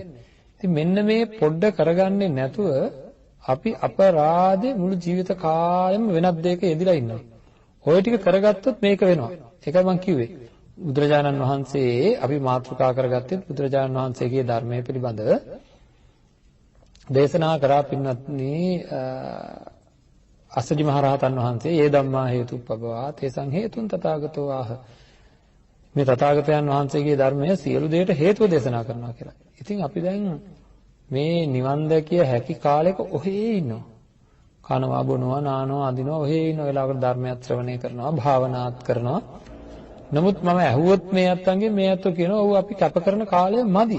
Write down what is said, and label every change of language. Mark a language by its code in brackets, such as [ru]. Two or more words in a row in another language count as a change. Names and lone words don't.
[si] ඉතින් මෙන්න මේ පොඩ්ඩ කරගන්නේ නැතුව අපි අපරාධේ මුළු ජීවිත කාලෙම වෙනත් දෙයක යෙදিলা ඉන්නවා. ඔය ටික කරගත්තොත් මේක වෙනවා. ඒකයි මම කිව්වේ. බුදුරජාණන් වහන්සේ අපි මාතෘකා කරගත්තේ බුදුරජාණන් වහන්සේගේ ධර්මයේ පිළිබඳව දේශනා කරා පින්වත්නි අස්සජි මහරහතන් වහන්සේ [pi] "ඒ ධම්මා හේතුප්පබවා තේසං හේතුන් තථාගතෝ ආහ" [si] මේ තථාගතයන් වහන්සේගේ ධර්මය සියලු දේට හේතුව දේශනා කරනවා කියලා. ඉතින් අපි දැන් මේ නිවන් දැකිය හැකි කාලෙක ඔහේ ඉන්නවා. කනවා බොනවා නානවා අදිනවා ඔහේ ඉන්න වෙලාවකට ධර්මයක් ශ්‍රවණය කරනවා භාවනාත් කරනවා. නමුත් මම ඇහුවොත් මේ අත්තන්ගේ මේ අත්තෝ කියනවා ඔව් අපි කැප කරන කාලය මදි.